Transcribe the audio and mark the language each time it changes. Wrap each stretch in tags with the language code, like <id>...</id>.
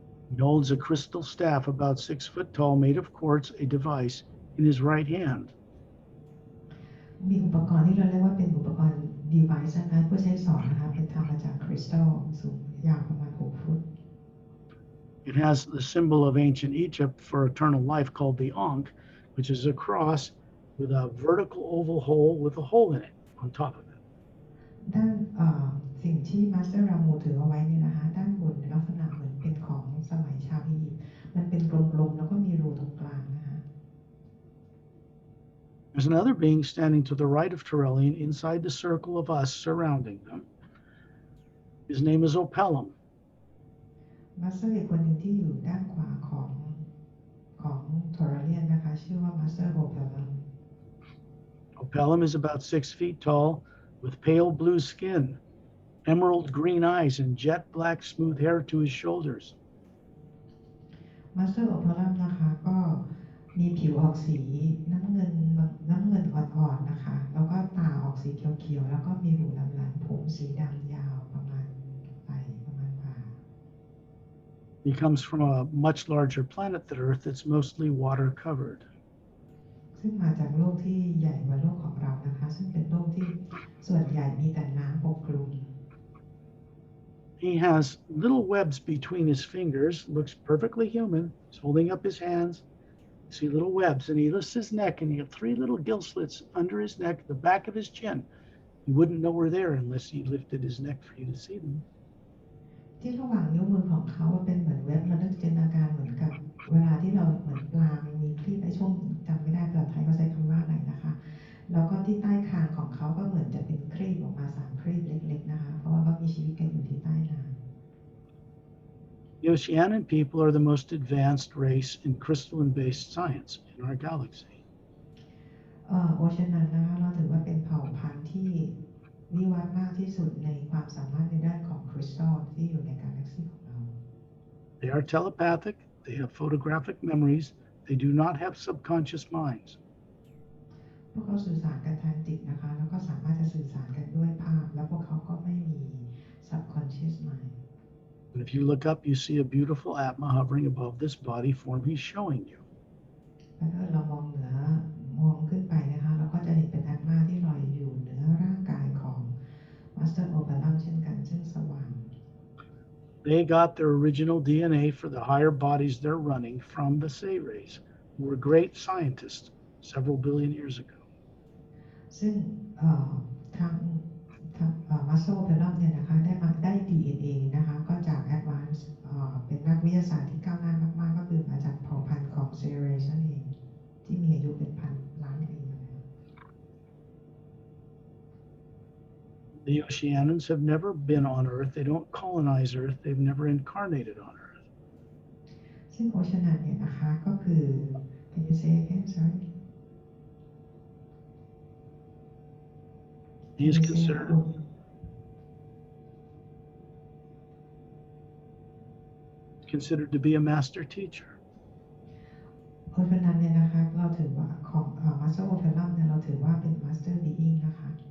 <en>He holds a crystal staff about 6 foot tall made of quartz, a device, in his right hand.</en> <th>มีอุปกรณ์ที่เราเรียกว่าเป็นอุปกรณ์ device นะคะเพื่อใช้สอนนะคะเป็นทำมาจากคริสตัลสูงยาวประมาณ6 ฟุต</th> <en>It has the symbol of ancient Egypt for eternal life called the Ankh, which is a cross with a vertical oval hole with a hole in it on top of it.</en> <th>ด้านสิ่งที่มาสเตอร์รามูถือเอาไว้เนี่ยนะคะด้านบนลักษณะเหมือนเป็นของสมัยชาวอียิปต์มันเป็นกลมๆแล้วก็มีรูตรงกลางนะคะ</th> <en>There's another being standing to the right of Turelian inside the circle of us surrounding them. His name is Opelum.</en> <th>มาสเตอร์อีกคนหนึ่งที่อยู่ด้านขวาของทอร์เรียนนะคะชื่อว่ามาสเตอร์โอเปลัม</th> <en>Opelum is about 6 feet tall with pale blue skin, emerald green eyes, and jet black smooth hair to his shoulders.</en> <th>มาสเตอร์โอเปลัมนะคะก็มีผิวออกสีน้ำเงินอ่อนๆนะคะแล้วก็ตาออกสีเขียวๆแล้วก็มีหูหลำๆผมสีดำยาวประมาณไหล่ประมาณบ่า</th> <en>He comes from a much larger planet than Earth that's mostly water covered.</en> <th>ซึ่งมาจากโลกที่ใหญ่กว่าโลกของเรานะคะซึ่งเป็นโลกที่ส่วนใหญ่มีแต่น้ำปกคลุม</th> <en>He has little webs between his fingers, looks perfectly human. He's holding up his hands. You see little webs, and he lifts his neck, and he has 3 little gill slits under his neck, the back of his chin. You wouldn't know we're there unless he lifted his neck for you to see them.</en> <th>ที่ระหว่างนิ้วมือของเขาเป็นเหมือนเว็บระลึกจินตนาการเหมือนกับเวลาที่เราเหมือนปลามีครีบในช่วงจำไม่ได้ภาษาไทยเขาใช้คำว่าอะไรนะคะแล้วก็ที่ใต้คางของเขาก็เหมือนจะเป็นครีบออกมา3 ครีบเล็กๆนะคะเพราะว่าเขามีชีวิตกันอยู่ที่ใต้น้ำ</th> <en>The Oceanic people are the most advanced race in crystalline-based science in our galaxy.</en> <th>โอเชียนันนะคะเราถือว่าเป็นเผ่าพันธุ์ที่วิวัฒน์มากที่สุดในความสามารถในด้านของคริสตัลที่อยู่ในกาแล็กซีของเรา</th> <en>They are telepathic, they have photographic memories, they do not have subconscious minds.</en> <th>พวกเขาสื่อสารกันทางจิตนะคะแล้วก็สามารถจะสื่อสารกันด้วยภาพแล้วพวกเขาก็ไม่มี subconscious mind.</th> <en>And if you look up, you see a beautiful Atma hovering above this body form he's showing you.</en> <th>แล้วถ้าเรามองขึ้นไปนะคะเราก็จะเห็นเป็นแอตมาที่ลอยอยู่เหนือร่างกายของมาสเตอร์โอเปลัมเช่นกันซึ่งสว่าง</th> <en>They got their original DNA for the higher bodies they're running from the Say race, who were great scientists several billion years ago.</en> <th>ซึ่งทางมาสเตอร์โอเปลัมเนี่ยนะคะได้ DNA นะคะก็จากแอดวานซ์เป็นนักวิทยาศาสตร์ที่ก้าวหน้ามากๆก็คือมาจากเผ่าพันธุ์ของเซเรสนั่นเองที่มีอายุเป็นพันล้านปีมาแล้ว</th> <en>The Oceanians have never been on Earth. They don't colonize Earth. They've never incarnated on Earth.</en> <th>ซึ่งโอเชียนันเนี่ยนะคะก็คือ</th> <en>Can you say again? Sorry. He is considered to be a master teacher.</en> <th>โอเชียนันเนี่ยนะคะเราถือว่าของมาสเตอร์โอเปลัมเนี่ยเราถือว่าเป็นมาสเตอร์บีอิงนะคะ</th>